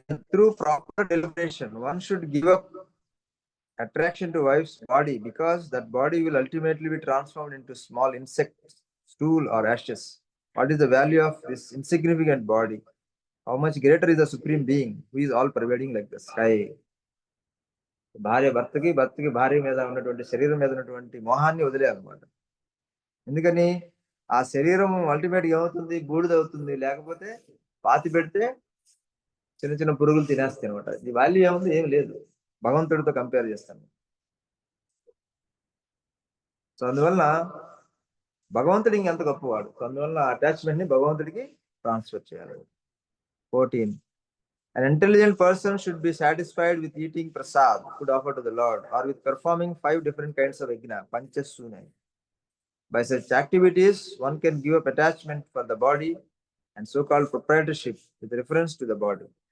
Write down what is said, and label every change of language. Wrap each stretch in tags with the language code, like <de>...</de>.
<en>Through proper deliberation, one should give up attraction to wife's body, because that body will ultimately be transformed into small insects, stool or ashes. What is the value of this insignificant body? How much greater is the supreme being who is all pervading like the sky?</en> <te>భార్య భర్తకి, భర్తకి భార్య మీద ఉన్నటువంటి శరీరం మీద ఉన్నటువంటి మోహాన్ని వదిలేయాలన్నమాట. ఎందుకని ఆ శరీరం అల్టిమేట్ గా ఏమవుతుంది, బూడిదవుతుంది. లేకపోతే పాతి పెడితే చిన్న చిన్న పురుగులు తినేస్తాయి అనమాట. ఈ వాల్యూ ఏముంది, ఏం లేదు భగవంతుడితో కంపేర్ చేస్తాను. సో అందువల్ల భగవంతుడు ఇంకెంత గొప్పవాడు. సో అందువల్ల అటాచ్మెంట్ ని భగవంతుడికి ట్రాన్స్ఫర్ చేయాలి. 14.</te> <en>An intelligent person should be satisfied with eating prasad, food offered to the Lord, or with performing 5 different kinds of yajna, panchasuna. By such activities, one can give up attachment for the body and so-called proprietorship with reference to the body.</en>